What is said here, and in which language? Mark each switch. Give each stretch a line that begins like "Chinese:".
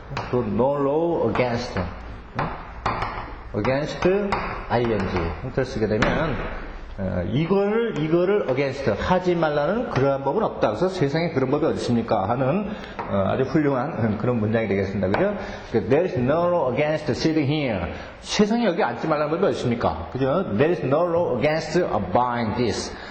Korean: 또
English: no law against against ing
Korean: 형태를 쓰게 되면 이거를 against 하지 말라는 그러한 법은 없다. 그래서 세상에 그런 법이 어디 있습니까? 하는 아주 훌륭한 그런 문장이 되겠습니다. 그죠?
English: There is no law against sitting here.
Korean: 세상에 여기 앉지 말라는 법이 어디 있습니까? 그죠?
English: There is no law against buying this.